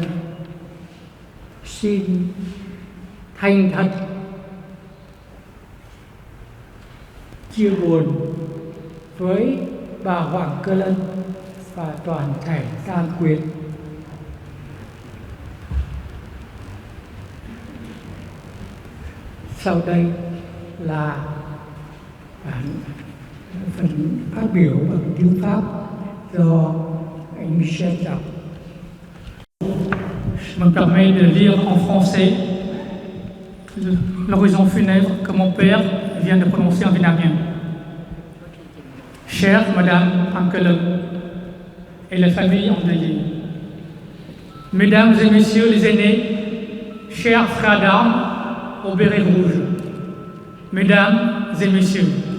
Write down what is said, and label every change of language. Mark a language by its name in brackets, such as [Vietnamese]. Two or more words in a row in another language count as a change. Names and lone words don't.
[Vietnamese] Xin thành thật chia buồn với bà Hoàng Cơ Lân và toàn thể tang quyến. Sau đây là phần phát biểu bằng tiếng Pháp do anh Michel đọc. [French] Je me permets de lire en français l'oraison funèbre que mon père vient de prononcer en vietnamien. Chère Madame Ankelum et la famille endeuillée, Mesdames et Messieurs les aînés, chers frères d'armes au béret rouge, Mesdames et Messieurs,